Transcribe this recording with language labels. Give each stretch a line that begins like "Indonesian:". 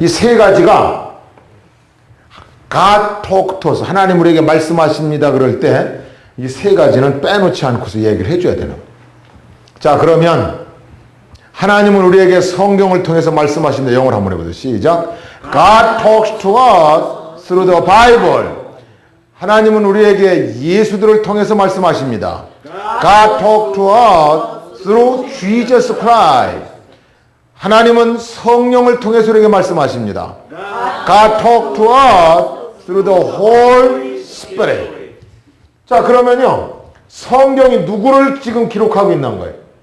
English: 이 세 가지가 God talk to us.
Korean: 하나님 우리에게 말씀하십니다. 그럴 때 이 세 가지는 빼놓지 않고서 얘기를 해줘야 되는 거예요. 자, 그러면 하나님은 우리에게 성경을 통해서 말씀하신다. 영어로 한번 해보세요. 시작.
English: God talks to us through the Bible.
Korean: 하나님은 우리에게 예수들을 통해서 말씀하십니다.
English: God talks to us through Jesus Christ.
Korean: 하나님은 성령을 통해서 우리에게 말씀하십니다.
English: God talks to us through the Holy Spirit.
Korean: 자, 그러면요. 성경이 누구를 지금 기록하고 있는 거예요?